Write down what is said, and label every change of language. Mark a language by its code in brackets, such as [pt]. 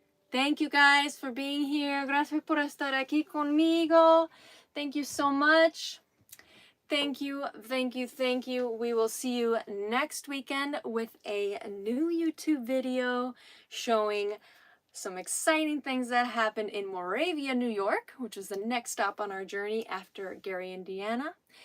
[en] Thank you guys for being here. [es] Gracias por estar aquí conmigo. [en] Thank you so much. Thank you, thank you, thank you. We will see you next weekend with a new YouTube video showing some exciting things that happened in Moravia, New York, which is the next stop on our journey after Gary, Indiana.